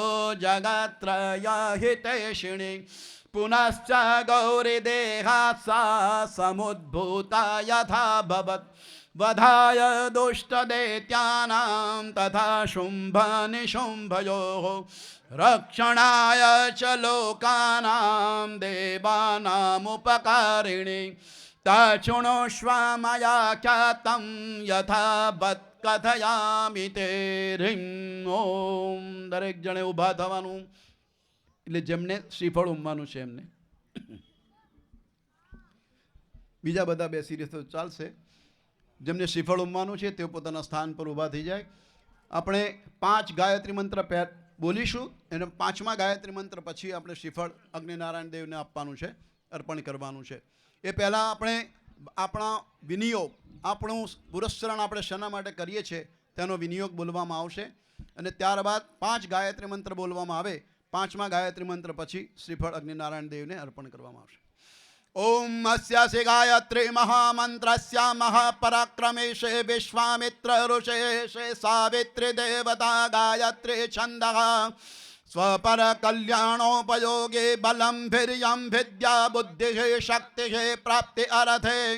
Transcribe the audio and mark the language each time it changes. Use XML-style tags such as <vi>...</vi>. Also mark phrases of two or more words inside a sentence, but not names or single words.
<sa>जगत्त्रयहितैषिणी पुनश्च गौरीदेहात् सा समुद्भूता यथा भवत् वधाय दुष्टदैत्यानां तथा शुम्भनिशुम्भयोः रक्षणाय च लोकानां देवानामुपकारिणी तच्छृणुष्व मया ख्यातं यथा वत् कथयामि ते ह्रीं ઓમ.</sa> <gu>દરેક જણે ઊભા થવાનું, એટલે જેમને શ્રીફળ ઉમવાનું છે એમને. બીજા બધા બેસી રહેશે તો ચાલશે. જેમને શ્રીફળ ઉમવાનું છે તેઓ પોતાના સ્થાન પર ઊભા થઈ જાય. આપણે 5 ગાયત્રી મંત્ર બોલીશું અને 5મા ગાયત્રી મંત્ર પછી આપણે શ્રીફળ અગ્નિનારાયણ દેવને આપવાનું છે, અર્પણ કરવાનું છે. એ પહેલાં આપણે આપણા વિનિયોગ, આપણું પુરસ્ચરણ આપણે શેના માટે કરીએ છીએ તેનો વિનિયોગ બોલવામાં આવશે અને ત્યારબાદ 5 ગાયત્રી મંત્ર બોલવામાં આવે. 5મા ગાયત્રી મંત્ર પછી શ્રીફળ અગ્નિનારાયણ દેવને અર્પણ કરવામાં આવશે.</gu> <sa>ओम अस्यासि गायत्री महामंत्रस्य महापराक्रमेशे विश्वामित्र ऋषेशे सावित्री देवता गायत्री छंदः स्वपर कल्याणोपयोगे बलं वीर्यं विद्या बुद्धिः शक्तिः प्राप्ति अर्थे</sa>